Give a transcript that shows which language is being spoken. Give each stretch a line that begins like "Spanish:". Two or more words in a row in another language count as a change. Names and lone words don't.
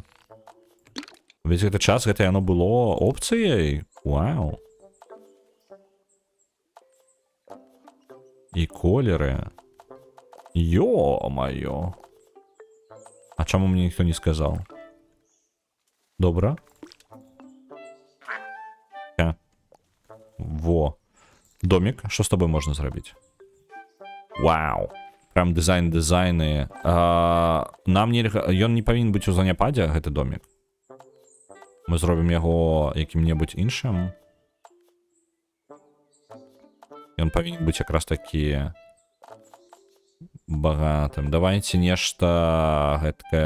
Belarusian: Ведь гэты час, гэта яно было опцыяй? Вау. І колеры. Ё-маё. А чаму мне ніхто не сказаў? Добра. Во. Домик.
Ukrainian: Що з тобою можна зробити?
Russian: Вау. Прям дизайны.
Belarusian: Нам ён не павінен быць у заняпадзе, гэты домик. Мы зробім яго якім-небудзь іншым. Ён павінен быць якраз такі багатым. Давайте нешта гэткае.